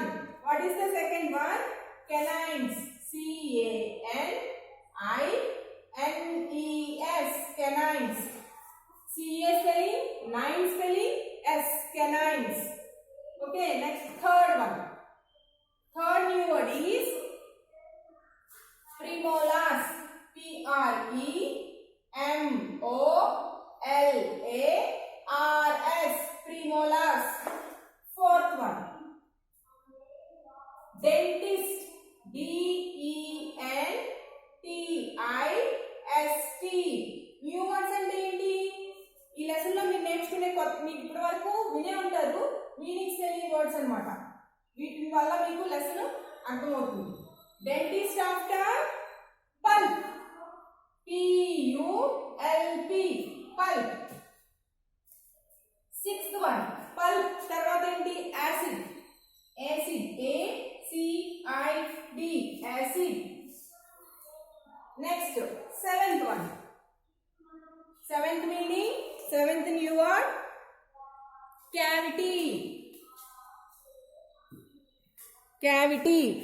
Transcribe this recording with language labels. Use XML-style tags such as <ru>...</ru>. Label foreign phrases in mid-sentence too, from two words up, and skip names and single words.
<en>What is the second one? Canines. C-A-N-I-N-E-S. Canines. C-A spelling, 9 spelling, S. Canines. Okay, next third one. Third new word is premolars. P-R-E-M-O-L-A-R-S. Premolars. Fourth one, dentist. D-E-N-T-I-S-T. New words</en> <te>అంటే ఏంటి? ఈ లెసన్ లో మీరు నేర్చుకునే మీకు ఇప్పటి వరకు వినే ఉంటారు మీనింగ్స్ తెలియని వర్డ్స్ అన్నమాట. వీటి వల్ల మీకు లెసన్ అర్థమవుతుంది.</te> <en>Dentist after pulp. P-U-L-P. Pulp. Sixth one, pulp</en> <te>తర్వాత ఏంటి?</te> <en>యాసిడ్. A-C-I-D. యాసిడ్. Next seventh one. Seventh meaning, seventh new word, cavity. Cavity.</en>